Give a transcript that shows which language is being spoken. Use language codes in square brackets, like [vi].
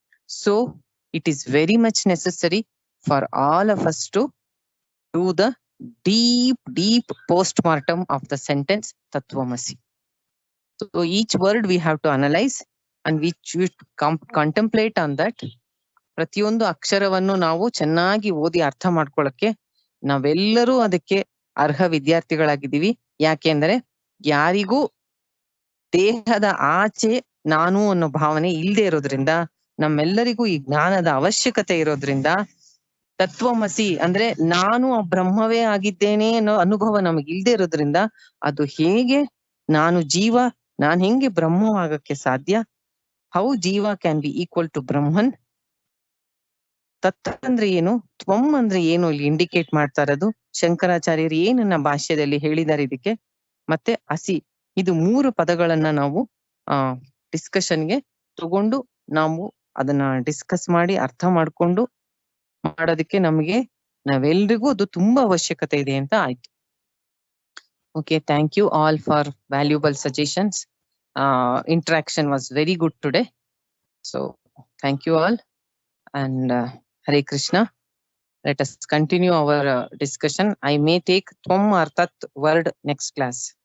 [en] So it is very much necessary for all of us to do the deep postmortem of the sentence Tattvamasi. So each word we have to analyze and we should contemplate on that. [kn] ಪ್ರತಿಯೊಂದು ಅಕ್ಷರವನ್ನು ನಾವು ಚೆನ್ನಾಗಿ ಓದಿ ಅರ್ಥ ಮಾಡ್ಕೊಳ್ಳಕ್ಕೆ ನಾವೆಲ್ಲರೂ ಅದಕ್ಕೆ ಅರ್ಹ ವಿದ್ಯಾರ್ಥಿಗಳಾಗಿದ್ದೀವಿ. ಯಾಕೆಂದ್ರೆ ಯಾರಿಗೂ ದೇಹದ ಆಚೆ ನಾನು ಅನ್ನೋ ಭಾವನೆ ಇಲ್ಲದೆ ಇರೋದ್ರಿಂದ, ನಮ್ಮೆಲ್ಲರಿಗೂ ಈ ಜ್ಞಾನದ ಅವಶ್ಯಕತೆ ಇರೋದ್ರಿಂದ, ತತ್ವಮಸಿ ಅಂದ್ರೆ ನಾನು ಆ ಬ್ರಹ್ಮವೇ ಆಗಿದ್ದೇನೆ ಅನ್ನೋ ಅನುಭವ ನಮಗೆ ಇಲ್ಲದೆ ಇರೋದ್ರಿಂದ, ಅದು ಹೇಗೆ ನಾನು ಜೀವ, ನಾನ್ ಹೆಂಗೆ ಬ್ರಹ್ಮವಾಗಕ್ಕೆ ಸಾಧ್ಯ? [en] How jiva can be equal to Brahman? [kn] ತತ್ ಅಂದ್ರೆ ಏನು, ತ್ವಂ ಅಂದ್ರೆ ಏನು ಇಲ್ಲಿ ಇಂಡಿಕೇಟ್ ಮಾಡ್ತಾ ಇರೋದು, ಶಂಕರಾಚಾರ್ಯರು ಏನನ್ನ ಭಾಷ್ಯದಲ್ಲಿ ಹೇಳಿದ್ದಾರೆ ಇದಕ್ಕೆ, ಮತ್ತೆ ಅಸಿ, ಇದು 3 ಪದಗಳನ್ನ ನಾವು ಡಿಸ್ಕಷನ್ಗೆ ತಗೊಂಡು ನಾವು ಅದನ್ನ ಡಿಸ್ಕಸ್ ಮಾಡಿ ಅರ್ಥ ಮಾಡ್ಕೊಂಡು ಮಾಡೋದಕ್ಕೆ ನಾವೆಲ್ರಿಗೂ ಅದು ತುಂಬಾ ಅವಶ್ಯಕತೆ ಇದೆ ಅಂತ ಆಯ್ತು. [en] Okay, thank you all for valuable suggestions. Interaction was very good today. So thank you all, and Hare Krishna. Let us continue our discussion. I may take Tvam or Tat word next class.